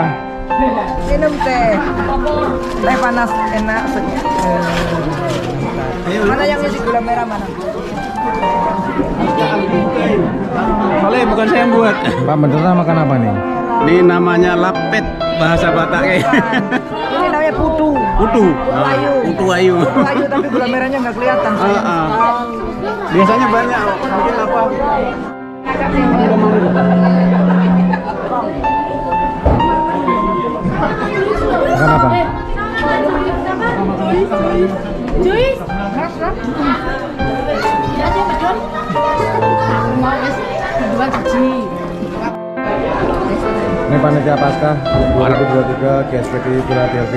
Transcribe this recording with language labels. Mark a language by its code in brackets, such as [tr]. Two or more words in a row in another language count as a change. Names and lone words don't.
[id] Minum teh. Teh panas enak segar. Mana yang isi gula merah mana? Oleh, bukan saya yang buat. Pak Benderna makan apa nih? Ini namanya lapet bahasa Batak kayak. Ini namanya putu. Putu. Ayu. Putu ayu. Putu ayu tapi gula merahnya nggak kelihatan. Biasanya banyak. Mungkin apa? Makan apa? Ini panitia Paskah 2023 GSPD Philadelphia.